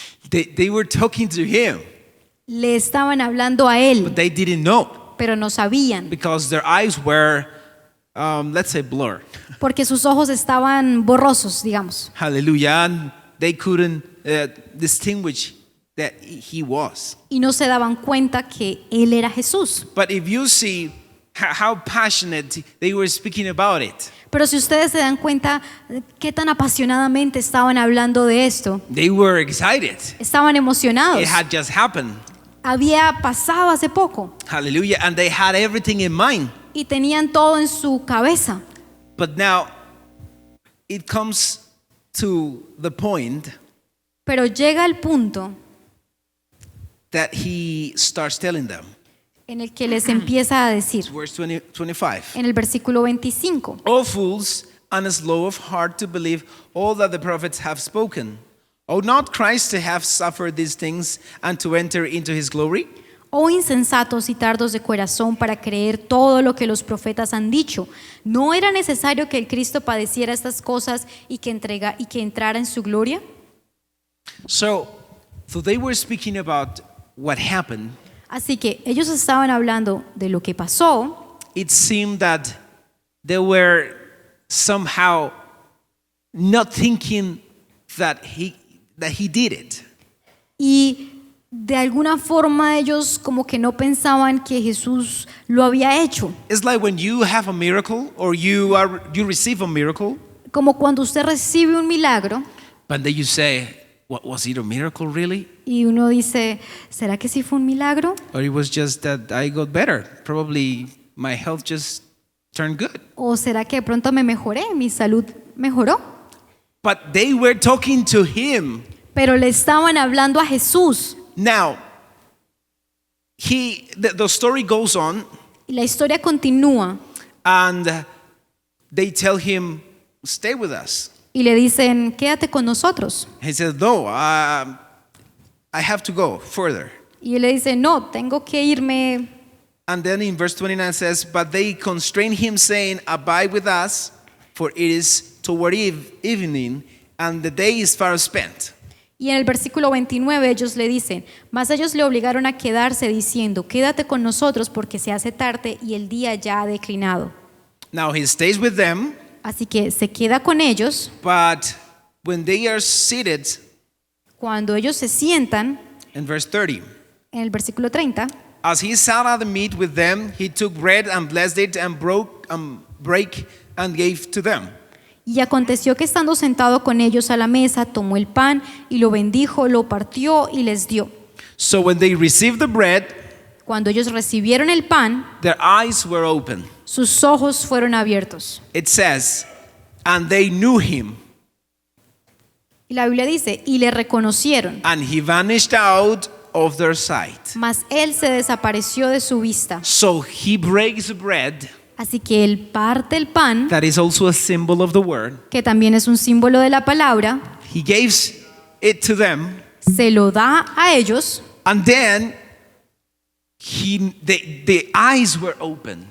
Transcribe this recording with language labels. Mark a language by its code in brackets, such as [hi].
[en] They were talking to him, [es] Le estaban hablando a [en] but [es] Él, [en] they didn't know [es] pero no sabían, [en] because their eyes were, let's say, blurred. [es] porque sus ojos estaban borrosos, digamos. [en] Hallelujah. And they couldn't distinguish that he was. [es] Y no se daban cuenta que Él era Jesús. [en] But if you see how passionate they were speaking about it, [es] Pero si ustedes se dan cuenta qué tan apasionadamente estaban hablando de esto, [en] they were excited. [es] estaban emocionados. [en] It had just happened. [es] Había pasado hace poco [en] Hallelujah. And they had everything in mind. [es] y tenían todo en su cabeza. [en] But now it comes to the point [es] Pero llega el punto [en] that he starts telling them. [es] en el que les empieza a decir, [en] Verse 25. [es] en el versículo 25, [en] O fools, and slow of heart to believe all that the prophets have spoken. Ought not Christ to have suffered these things and to enter into his glory? [es] oh insensatos y tardos de corazón para creer todo lo que los profetas han dicho. ¿No era necesario que el Cristo padeciera estas cosas y que entrara en su gloria? [en] So they were speaking about what happened. [es] Así que ellos estaban hablando de lo que pasó. [en] It seemed that they were somehow not thinking that he did it. [es] Y de alguna forma ellos como que no pensaban que Jesús lo había hecho. [en] It's like when you have a miracle or you receive a miracle, [es] Como cuando usted recibe un milagro [en] but then you say, What was it, a miracle really? [es] Y uno dice, ¿será que sí fue un milagro? [en] Or it was just that I got better? Probably my health just turned good. [es] ¿O será que de pronto me mejoré, mi salud mejoró? [en] But they were talking to him. [es] Pero le estaban hablando a Jesús. [en] Now, the story goes on, [es] Y la historia continúa [en] and they tell him, stay with us. [es] y le dicen, quédate con nosotros. [en] He says, no, I have to go further. [es] Y él le dice, no, tengo que irme. [en] And then in verse 29 says, but they constrained him, saying, abide with us, for it is toward evening, and the day is far spent. [es] Y en el versículo 29 ellos le dicen, mas ellos le obligaron a quedarse diciendo, quédate con nosotros porque se hace tarde y el día ya ha declinado. [en] Now he stays with them, [es] Así que se queda con ellos. [en] but when they are seated, [es] Cuando ellos se sientan, [en] in verse 30, [es] en el versículo 30, [en] as he sat at the meat with them, he took bread and blessed it and brake and gave to them. [es] y aconteció que estando sentado con ellos a la mesa, tomó el pan y lo bendijo, lo partió y les dio. [en] So when they received the bread, [es] Cuando ellos recibieron el pan, [en] their eyes were open. [es] sus ojos fueron abiertos. [en] It says, and they knew him, [es] Y la Biblia dice, y le reconocieron, [en] and he vanished out of their sight. [es] mas él se desapareció de su vista. [en] So he breaks the bread, [es] Así que él parte el pan, [en] that is also a symbol of the word. [es] que también es un símbolo de la palabra, [en] He gives it to them, [es] se lo da a ellos [en] and then the eyes were open.